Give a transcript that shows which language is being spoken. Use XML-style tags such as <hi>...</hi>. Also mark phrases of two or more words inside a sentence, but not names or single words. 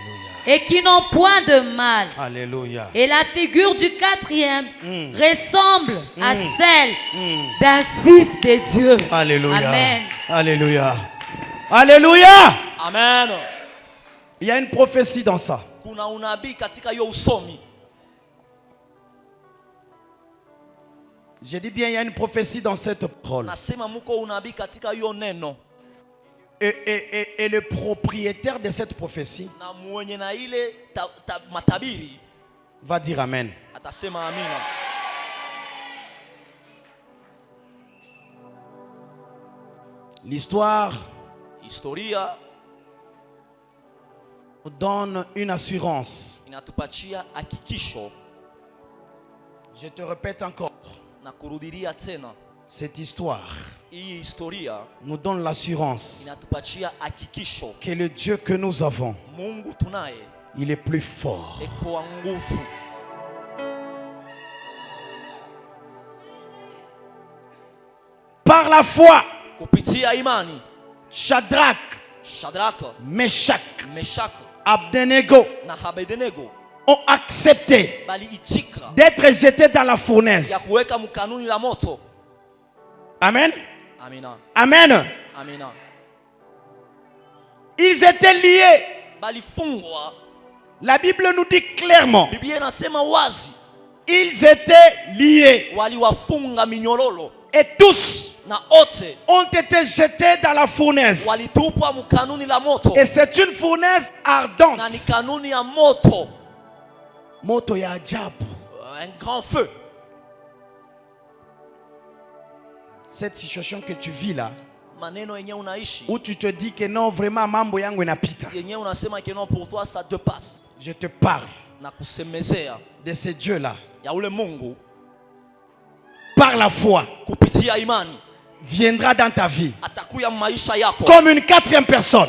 <fr>Et qui n'ont point de mal. Alléluia. Et la figure du quatrième ressemble à celle d'un fils de Dieu. Alléluia. Amen. Alléluia. Alléluia. Amen. Il y a une prophétie dans ça.</fr> <sw>Kuna unabii katika hiyo usomi.</sw> <fr>Je dis bien, il y a une prophétie dans cette parole.</fr> <sw>Nasema muko unabii katika hiyo neno.</sw> <fr>Et le propriétaire de cette prophétie</fr> <sw>Na mwenye na ile matabiri</sw> <fr>va dire amen.</fr> <sw>Atasema amina.</sw> <fr>L'histoire</fr> <sw>Historia</sw> <fr>nous donne une assurance.</fr> <sw>inatupatia hakikisho.</sw> <fr>Je te répète encore.</fr> <sw>Na kurudilia tena.</sw> <fr>Cette histoire</fr> <sw>Hii historia</sw> <fr>nous donne l'assurance</fr> <sw>inatupatia hakikisho</sw> <fr>que le Dieu que nous avons,</fr> <sw>Mungu tunaye</sw> <fr>il est plus fort.</fr> <sw>eko wa nguvu.</sw> <fr>Par la foi,</fr> <sw>Kupitia imani</sw> <fr>Shadrach,</fr> <sw>Shadraka,</sw> <fr>Meshach,</fr> <sw>Meshaka</sw> <fr>Abednego</fr> <sw>na Abednego</sw> <fr>ont accepté</fr> <sw>baliitika</sw> <fr>d'être jetés dans la</fr> <sw>ya</sw> <fr>fournaise.</fr> <sw>kuweka mkanuni la moto.</sw> <fr>Amen.</fr> <sw>Amina.</sw> <fr>Amen.</fr> <sw>Amina.</sw> <fr>Ils étaient liés.</fr> <sw>Balifungwa.</sw> <fr>La Bible nous dit clairement.</fr> <sw>Biblia inasema wazi.</sw> <fr>Ils étaient liés.</fr> <sw>Waliwafunga minyororo.</sw> <fr>Et tous</fr> <sw>Na ote</sw> <fr>ont été jetés dans la fournaise.</fr> <sw>walitupwa mkanuni la moto.</sw> <fr>Et c'est une fournaise ardente.</fr> <sw>Na ni kanuni ya moto. Moto ya ajabu.</sw> <fr>Un grand feu. Cette situation que tu vis là,</fr> <sw>Maneno yenye unaishi.</sw> <fr>où tu te dis que non, vraiment</fr> <sw>mambo yangu inapita. Yenye unasema</sw> <fr>que non, pour toi ça te passe. Je te parle</fr> <sw>Na kusemezea</sw> <fr>de ce Dieu là.</fr> <sw>ya ule Mungu</sw> <fr>Par la foi,</fr> <sw>kupitia imani</sw> <fr>viendra dans ta vie</fr> <sw>atakuya maisha yako</sw> <fr>comme une quatrième personne.</fr>